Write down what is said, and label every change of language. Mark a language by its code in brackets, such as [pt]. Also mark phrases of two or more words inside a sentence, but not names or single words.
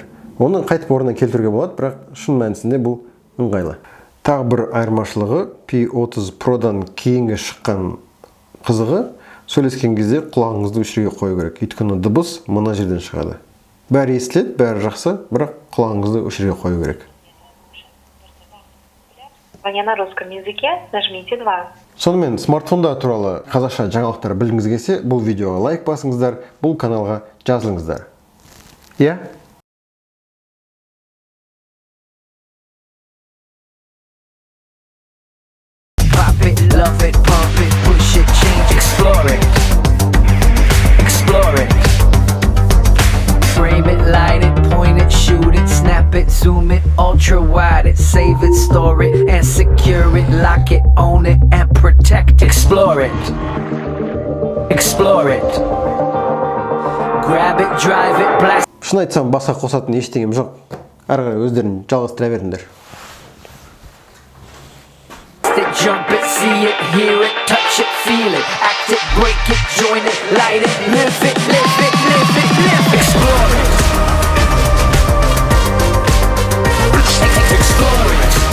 [kk] Оны қайтып орнына келтіруге болады, бірақ шын мәнісінде бұл ыңғайлы. Тағы бір айырмашылығы P30 Pro'дан кейінгі шыққан қызығы, сөйлескен кезде құлағыңызды өшіруге қою керек. Өйткені дыбыс мына жерден шығады. Бәрі естіледі, бәрі жақсы, бірақ құлағыңызды өшіруге қою керек. [ru] На русском языке нажмите 2. [kk] Сонымен смартфонда туралы қазақша жаңалықтар білгіңіз келсе, бұл видеоға лайк басыңыздар, бұл каналға жазылыңыздар. Иә? [en] Pop it, love it, pump it, push it, change, explore it. Explore it. Frame it, light it, point it, shoot it, snap it, zoom it, ultra wide it, save it, store it, and secure it, lock it, own it, and protect it. Explore it. Explore it. Grab it, drive it, blast. [kk] Шын айтсам, басқа қосатын ештеңем жоқ. Ары қарай өздерін жалғастыра беріңдер. [en] Jump it, see it, hear it, touch it, feel it, act it, break it, join it, light it, live it, live it, live it, live it. Explore it. Explore it.